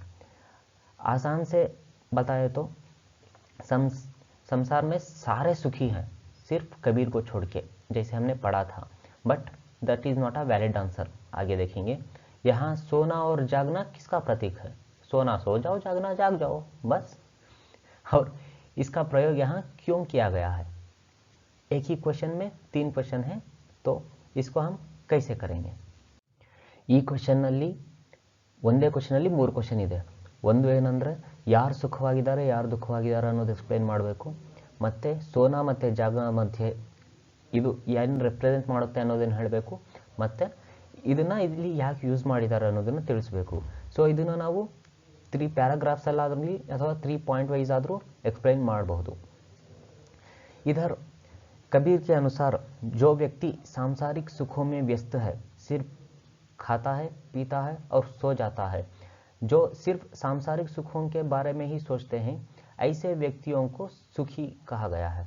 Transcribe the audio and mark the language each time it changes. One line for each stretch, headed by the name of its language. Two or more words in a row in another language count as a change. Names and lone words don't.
Hindi: आसान से बताए तो संसार में सारे सुखी हैं सिर्फ कबीर को छोड़ के, जैसे हमने पढ़ा था,
English: but that is not a valid answer.
Hindi: आगे देखेंगे। यहाँ सोना और जागना किसका प्रतीक है? सोना सो जाओ, जागना जाग जाओ, बस। और इसका प्रयोग यहाँ क्यों किया गया है? एक ही क्वेश्चन में 3 क्वेश्चन है, तो इसको हम कैसे करेंगे?
Kannada: ಈ ಕ್ವೆಶ್ಚನ್ನಲ್ಲಿ ಒಂದೇ ಕ್ವೆಶ್ಚನಲ್ಲಿ 3 ಕ್ವೆಶ್ಚನ್ ಇದೆ। ಒಂದು ಏನಂದರೆ ಯಾರು ಸುಖವಾಗಿದ್ದಾರೆ ಯಾರು ದುಃಖವಾಗಿದ್ದಾರೆ ಅನ್ನೋದು ಎಕ್ಸ್ಪ್ಲೈನ್ ಮಾಡಬೇಕು, ಮತ್ತು ಸೋನಾ ಮತ್ತು ಜಾಗ ಮಧ್ಯೆ ಇದು ಏನು ರೆಪ್ರೆಸೆಂಟ್ ಮಾಡುತ್ತೆ ಅನ್ನೋದನ್ನು ಹೇಳಬೇಕು, ಮತ್ತು ಇದನ್ನು ಇಲ್ಲಿ ಯಾಕೆ ಯೂಸ್ ಮಾಡಿದ್ದಾರೆ ಅನ್ನೋದನ್ನು ತಿಳಿಸಬೇಕು। ಸೊ ಇದನ್ನು ನಾವು 3 ಪ್ಯಾರಾಗ್ರಾಫ್ಸಲ್ಲಾದ್ರಲ್ಲಿ ಅಥವಾ 3
English: point wise
Kannada: ಆದರೂ एक्सप्लेन ಮಾಡಬಹುದು।
Hindi: इधर कबीर के अनुसार जो व्यक्ति सांसारिक सुखों में व्यस्त है, सिर्फ खाता है, पीता है और सो जाता है, जो सिर्फ सांसारिक सुखों के बारे में ही सोचते हैं, ऐसे व्यक्तियों को सुखी कहा गया है।